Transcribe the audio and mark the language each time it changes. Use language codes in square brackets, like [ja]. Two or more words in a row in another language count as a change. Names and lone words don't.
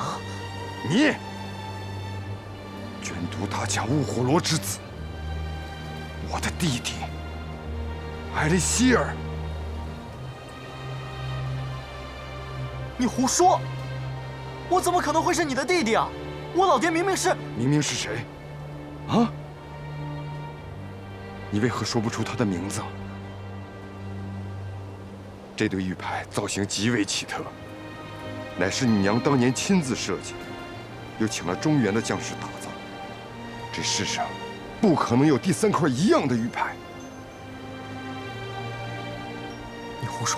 [zh] 你，捐都大家霧火羅之子，我的弟弟艾利希爾。你胡說！我怎麼可能會是你的弟弟啊？我老爹明明是…… 明明是誰？啊？你為何說不出他的名字？這對玉牌造型極為奇特，乃是你娘當年親自設計，又請了中原的匠師打造。這世上不可能有第三塊一樣的玉牌。你胡說！